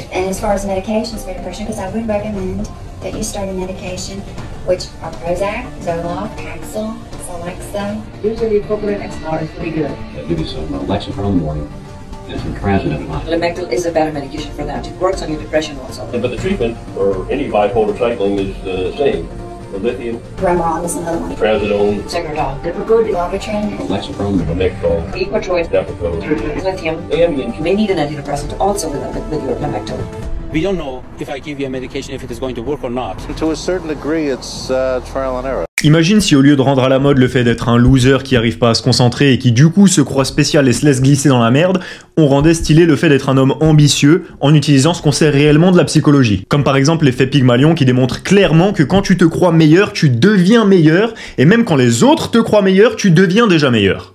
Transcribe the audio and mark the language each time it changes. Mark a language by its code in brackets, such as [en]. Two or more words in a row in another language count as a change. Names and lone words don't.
[en] And as far as medications for depression, because I would recommend that you start a medication, which are Prozac, Zoloft, Paxil, Celexa. Usually Propylene XR is pretty good. They'll give you some Lexapro in the morning and some Trazodone at night. Lamictal is a better medication for that. It works on your depression also. But the treatment for any bipolar cycling is the same. The lithium, Remeron is another one. Trazodone, Secretol, Depakote, Wellbutrin. Lexapro, Lamictal, Equitroid, Depakote, lithium. Ambien. You may need an antidepressant also with your Lamictal. We don't know if I give you a medication if it is going to work or not. To a certain degree, it's trial and error. [fr] Imagine si au lieu de rendre à la mode le fait d'être un loser qui arrive pas à se concentrer et qui du coup se croit spécial et se laisse glisser dans la merde, on rendait stylé le fait d'être un homme ambitieux en utilisant ce qu'on sait réellement de la psychologie. Comme par exemple l'effet Pygmalion qui démontre clairement que quand tu te crois meilleur, tu deviens meilleur, et même quand les autres te croient meilleur, tu deviens déjà meilleur.